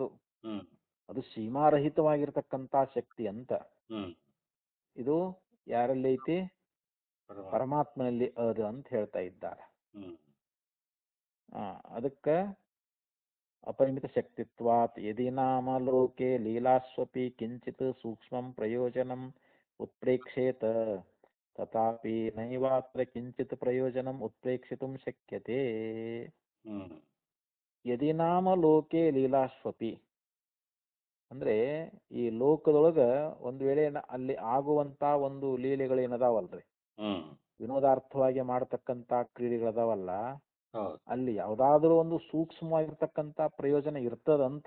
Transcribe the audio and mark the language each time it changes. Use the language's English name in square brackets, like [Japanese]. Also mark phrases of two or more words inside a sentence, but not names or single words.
[Kannada] ಅದು ಸೀಮಾರಹಿತವಾಗಿರ್ತಕ್ಕಂತ ಶಕ್ತಿ ಅಂತ. ಇದು ಯಾರಲ್ಲಿ ಐತಿ? ಪರಮಾತ್ಮನಲ್ಲಿ ಅದು ಅಂತ ಹೇಳ್ತಾ ಇದ್ದಾರೆ. ಅದಕ್ಕ [Sanskrit] ಅಪರಿಮಿತ ಶಕ್ತಿತ್ವಾತ್ ಯದಿ ನಾಮ ಲೋಕೆ ಲೀಲಾಸ್ವಪಿ ಕಿಂಚಿತ್ ಸೂಕ್ಷ್ಮಂ ಪ್ರಯೋಜನಂ ಉತ್ಪ್ರೇಕ್ಷೇತ ತಥಾಪಿ ನೈವಾತ್ರ ಕಿಂಚಿತ್ ಪ್ರಯೋಜನಂ ಉತ್ಪ್ರೇಕ್ಷಿತುಂ ಶಕ್ಯತೆ. ಯದಿ ನಾಮ ಲೋಕೆ ಲೀಲಾಸ್ವಪಿ [Kannada] ಅಂದ್ರೆ ಈ ಲೋಕದೊಳಗ ಒಂದ್ ವೇಳೆ ಅಲ್ಲಿ ಆಗುವಂತ ಒಂದು ಲೀಲೆಗಳೇನದಾವಲ್ರಿ, ಹ್ಮ್ ವಿನೋದಾರ್ಥವಾಗಿ ಮಾಡತಕ್ಕಂತ ಕ್ರೀಡೆಗಳದಾವಲ್ಲ, ಹೌದು. ಅಲ್ಲಿ ಯಾವ್ದಾದ್ರು ಒಂದು ಸೂಕ್ಷ್ಮವಾಗಿರ್ತಕ್ಕಂತ ಪ್ರಯೋಜನ ಇರ್ತದಂತ